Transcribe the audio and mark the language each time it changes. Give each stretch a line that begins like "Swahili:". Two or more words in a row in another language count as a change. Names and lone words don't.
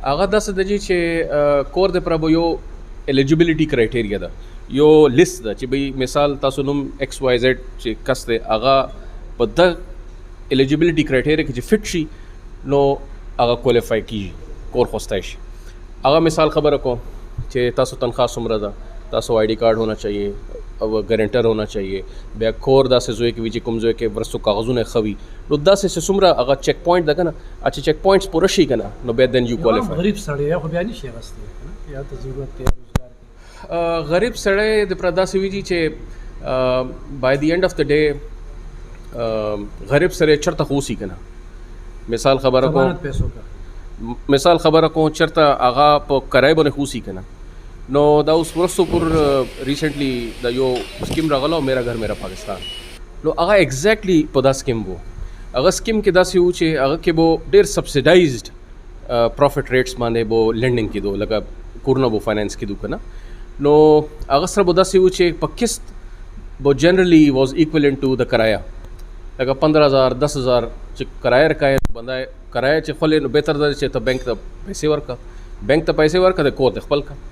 Pashto: هغه داسې ده چې کور دپاره به یو
English: eligibility criteria
Pashto: ده یو لیست ده چې بھئی مثال تاسو نوم
English: X Y Z
Pashto: چې کس دی هغه په دغه
English: eligibility criteria
Pashto: کې چې فټ شي نو هغه کوالیفای کیږي کور خوستی شي. هغه مثال خبره کوم چې تاسو تنخواہ څومره ده تاسو
English: ID card
Urdu: ہونا چاہیے
Pashto: او ګارنټر
Urdu: ہونا چاہیے
Pashto: بیا کور داسې ځای کې وي چې کوم ځای کې ورستو کاغذونه ښه وي نو داسې چې څومره هغه
English: check point
Pashto: ده که نه چې
English: check points
Pashto: پوره شي که نه نو بیا
English: then you qualify.
Pashto: غریب سړی خو بیا نشي اخیستی یا ته ضرورت دی روزګار کې غریب سړی دپاره داسې وي چې
English: by the end of the day
Pashto: غریب سړی چېرته خو اوسي که نه مثال خبره کوم مثال خبره کوم چېرته هغه په کرایه باندې خو اوسي که نه نو دا اوس وروستو پر ریسنټلی دا یو سکیم راغله میرا گھر میرا پاکستان نو هغه ایگزیکټلی په دا سکیم و هغه سکیم کې داسې و چې هغه کې به ډېر
English: subsidized profit rates
Pashto: باندې به لینډینګ کېدو لکه کورونه به فاینانس کېدو که نه نو هغه سره به داسې و چې په قسط به
English: generally was equivalent to
Pashto: د کرایه لکه 15,000 10,000 چې کرایه رکایه بنده کرایه چې خولې نو بهتر ده چې ته بینک ته پیسې ورکړه بینک ته پیسې ورکړه د کور ته خپل کړه.